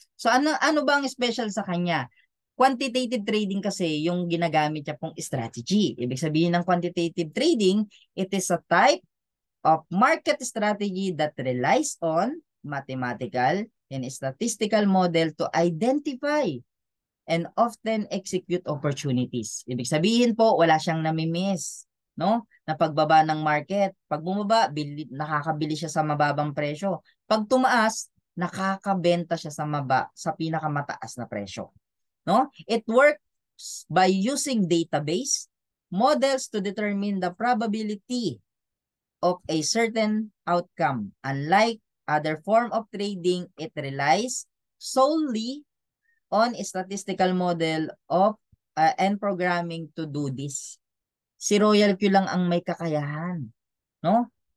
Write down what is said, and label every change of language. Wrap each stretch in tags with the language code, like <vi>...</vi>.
<tl>So ano ba ang special sa kanya? Quantitative trading kasi yung ginagamit niya pong strategy. Ibig sabihin ng</tl> <en>quantitative trading, it is a type of market strategy that relies on mathematical and statistical model to identify and often execute opportunities.</en> <tl>Ibig sabihin po, wala siyang namimiss, no? Na pagbaba ng market. Pag bumaba, nakakabili siya sa mababang presyo. Pag tumaas, nakakabenta siya sa pinakamataas na presyo. No?</tl> <en>It works by using database models to determine the probability of a certain outcome. Unlike other form of trading, it relies solely on a statistical model of and programming to do this.</en> <tl>Si Royal Q lang ang may kakayahan, no?</tl>